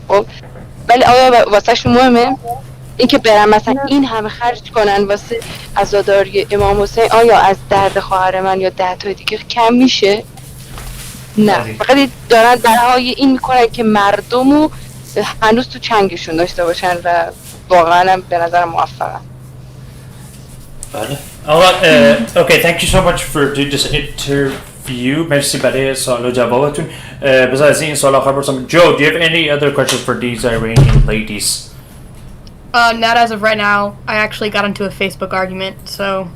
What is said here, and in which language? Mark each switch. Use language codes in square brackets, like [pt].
[fa] خب ولی آیا واسه شون مهمه این که برن مثلا این همه خرج کنن واسه عزاداری امام حسین؟ آیا از درد خواهر من یا 10 تا دیگه کم میشه؟ نه، فقط دارن برای این میکنن که مردمو هنوز تو چنگشون داشته باشن و واقعا هم به نظر موفقن. بله. [en] Okay, thank you so much for doing this interview. [fa] مرسی برای سوال و جوابتون. بذار از این سوال آخر برسم. [en] Joe, do you have any other questions for these Iranian ladies? Not as of right now. I actually got into a Facebook argument, so...